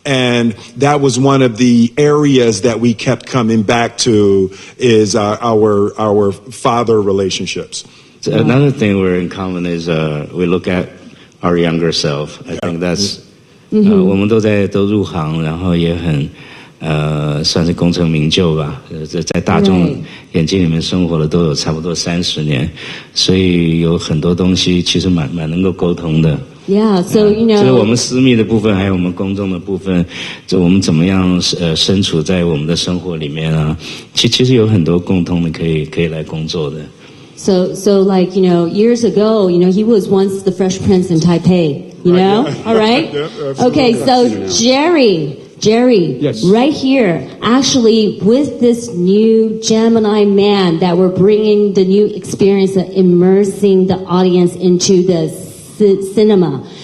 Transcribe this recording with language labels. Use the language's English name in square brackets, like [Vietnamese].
[English] And that was one of the areas that we kept coming back to, is our father relationships. Another thing we're in common is we look at our younger self. I think that's [Chinese] 我们都入行，然后也很算是功成名就吧，在大众眼睛里面生活了都有差不多30年，所以有很多东西其实蛮能够沟通的。 [English] Yeah, so you [Chinese] 就是我们私密的部分，还有我们公众的部分，就我们怎么样身处在我们的生活里面啊，其实有很多共通的可以来工作的。 [English] So like, years ago, he was once the Fresh Prince in Taipei, all right? Okay, so Jerry, yes. Right here, actually with this new Gemini Man that we're bringing the new experience of immersing the audience into the cinema.